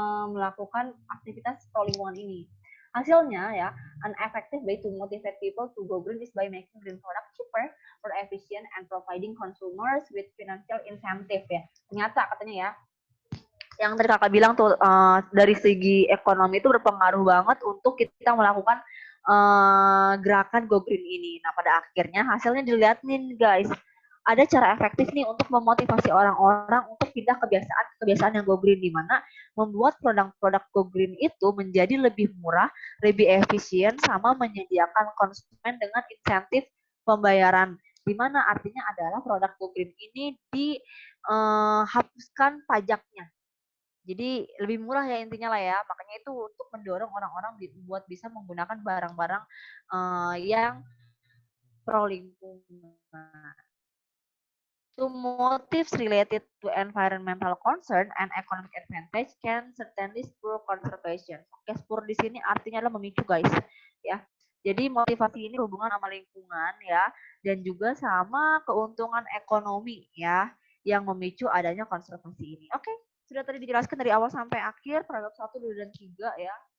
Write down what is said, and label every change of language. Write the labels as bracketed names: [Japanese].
[Indonesian] melakukan aktivitas pro lingkungan ini. Hasilnya ya, [English] an effective way to motivate people to go green is by making green product cheaper, more efficient, and providing consumers with financial incentive ya. [Indonesian] Ternyata katanya ya, yang tadi kakak bilang tuh dari segi ekonomi itu berpengaruh banget untuk kita melakukan gerakan Go Green ini. Nah pada akhirnya hasilnya dilihat nih guys, ada cara efektif nih untuk memotivasi orang-orang untuk pindah kebiasaan yang Go Green, di mana membuat produk-produk Go Green itu menjadi lebih murah, lebih efisien, sama menyediakan konsumen dengan insentif pembayaran, di mana artinya adalah produk Go Green ini dihapuskan pajaknya. Jadi lebih murah ya intinya lah ya. Makanya itu untuk mendorong orang-orang buat bisa menggunakan barang-barang yang pro lingkungan. [English] To motives related to environmental concern and economic advantage can certainly spur conservation. [Indonesian] Oke, spur di sini artinya adalah memicu guys, ya. Jadi motivasi ini berhubungan sama lingkungan ya, dan juga sama keuntungan ekonomi ya, yang memicu adanya konservasi ini. Oke, sudah tadi dijelaskan dari awal sampai akhir, paragraf 1, 2, dan 3 ya.